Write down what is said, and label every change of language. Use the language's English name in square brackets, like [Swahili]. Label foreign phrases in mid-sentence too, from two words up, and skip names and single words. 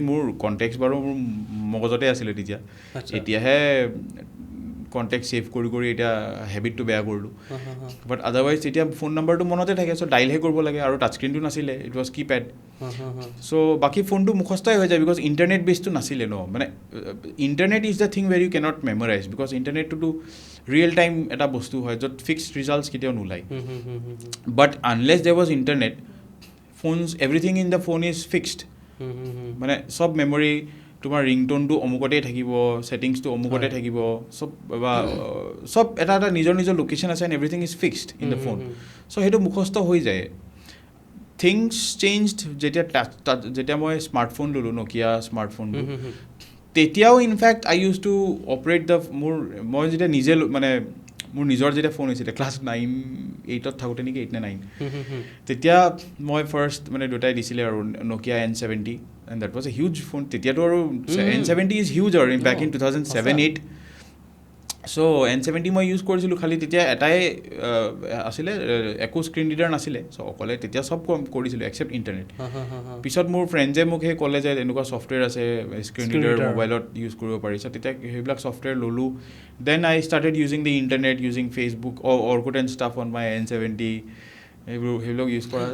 [Assamese] মোৰ কণ্টেক্টছ বাৰু মোৰ মগজতে আছিলে তেতিয়া এতিয়াহে [English] contact save [Assamese] কৰি এতিয়া হেবিটটো বেয়া কৰিলোঁ [English] but otherwise [Assamese] তেতিয়া ফোন নম্বৰটো মনতে থাকে চ' ডাইলহে কৰিব লাগে আৰু টাচ স্ক্ৰীণটো নাছিলে [English] it was keypad [Assamese] চ' বাকী ফোনটো মুখস্থই হৈ যায় বিকজ ইণ্টাৰনেট বেছটো নাছিলে ন মানে [English] internet is the thing where you cannot memorize [Assamese] বিকজ ইণ্টাৰনেটটোতো [English] real time [Assamese] এটা বস্তু হয় য'ত [English] fixed results [Assamese] কেতিয়াও নোলায় [English] but unless there was internet phones everything in the phone is fixed [Assamese] মানে চব মেমৰি তোমাৰ ৰিংটনটো অমুকতেই থাকিব ছেটিংছটো অমুকতে থাকিব চব এটা নিজৰ লোকেশ্যন আছে [English] and everything is fixed in the phone [Assamese] চ' সেইটো মুখস্থ হৈ যায় [English] things changed [Assamese] যেতিয়া মই স্মাৰ্টফোন ল'লোঁ নকিয়া স্মাৰ্টফোনটো তেতিয়াও [English] in fact I use to operate the [Assamese] মই যেতিয়া নিজে মানে মোৰ নিজৰ যেতিয়া ফোন হৈছিলে ক্লাছ 8ত থাকোঁতে নেকি 8 নে 9 তেতিয়া মই ফাৰ্ষ্ট মানে দুটাই দিছিলে আৰু নকিয়া N70 [English] and that was a huge phone [Assamese] তেতিয়াতো আৰু N70 [English] is huge [Assamese] আৰু [English] back in 2007-8 [Assamese] so N70 মই ইউজ কৰিছিলোঁ খালি তেতিয়া এটাই আছিলে একো [English] screen reader [Assamese] নাছিলে চ' অকলে তেতিয়া চব কৰিছিলোঁ এক্সেপ্ট ইণ্টাৰনেট পিছত মোৰ ফ্ৰেণ্ডছে মোক সেই ক'লে যে এনেকুৱা ছফ্টৱেৰ আছে [English] screen reader [Assamese] মোবাইলত ইউজ কৰিব পাৰি চ' তেতিয়া সেইবিলাক ছফ্টৱেৰ ল'লোঁ [English] then I started using the internet using Facebook Orkut and stuff on my N70 [Assamese] সেইবিলাক ইউজ কৰা